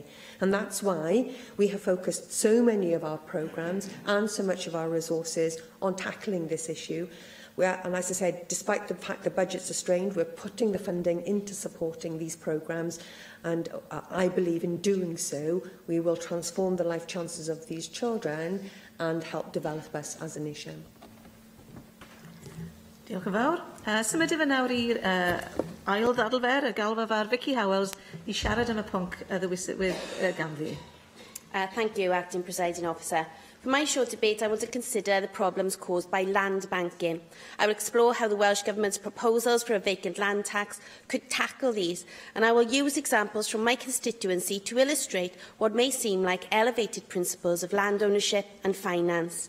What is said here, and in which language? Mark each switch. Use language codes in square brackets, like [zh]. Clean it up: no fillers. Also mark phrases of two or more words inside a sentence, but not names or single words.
[en] And that's why we have focused so many of our programmes and so much of our resources on tackling this issue. And as I said, despite the fact the budgets are strained, we're putting the funding into supporting these programmes. And I believe in doing so, we will transform the life chances of these children and help develop us as a nation. [cy] Diolch yn fawr. Symud i fy nawr i'r ail ddadlfer, y galfar Vicky Howells, i siarad am y pwnc ganddi. [en] Thank you, Acting Presiding Officer. For my short debate, I want to consider the problems caused by land banking. I will explore how the Welsh Government's proposals for a vacant land tax could tackle these, and I will use examples from my constituency to illustrate what may seem like elevated principles of land ownership and finance.